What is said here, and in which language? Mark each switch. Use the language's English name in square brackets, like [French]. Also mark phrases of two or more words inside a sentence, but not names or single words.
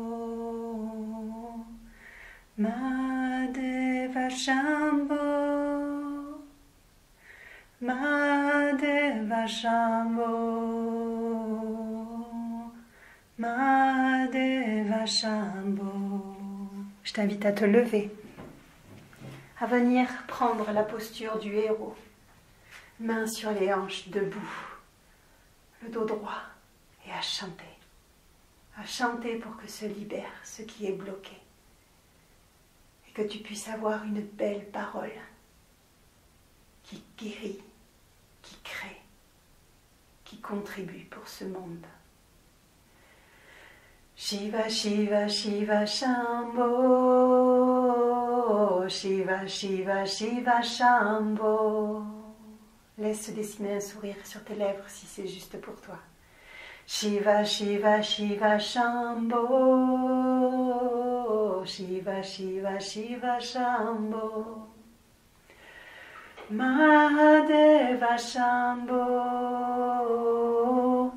[Sanskrit] Mahadeva Shambho. Mahadeva Shambho. Mahadeva Shambho. [French] Je t'invite à te lever, à venir prendre la posture du héros, mains sur les hanches, debout, le dos droit, et à chanter pour que se libère ce qui est bloqué, et que tu puisses avoir une belle parole qui guérit, qui crée, qui contribue pour ce monde. [Sanskrit] Shiva, Shiva, Shiva Shambho. Shiva, Shiva, Shiva Shambho. [French] Laisse se dessiner un sourire sur tes lèvres si c'est juste pour toi. [Sanskrit] Shiva, Shiva, Shiva Shambho. Shiva, Shiva, Shiva Shambho. Mahadeva Shambho.